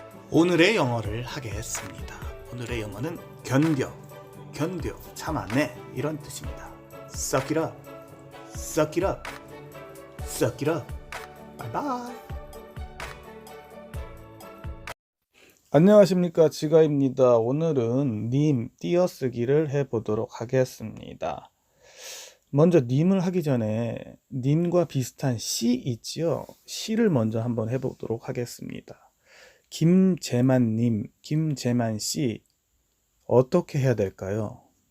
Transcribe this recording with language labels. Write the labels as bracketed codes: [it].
[ko] 오늘의 영어를 하겠습니다. 오늘의 영어는 견뎌, 참아내 이런 뜻입니다. [en] Suck it up, suck it up, suck it up. [ko] 바이바이. 안녕하십니까, 지가입니다. 오늘은 님 띄어쓰기를 해보도록 하겠습니다. 먼저 님을 하기 전에 님과 비슷한 시 있지요? 시를 먼저 한번 해보도록 하겠습니다. 김재만님, 김재만씨 어떻게 해야 될까요?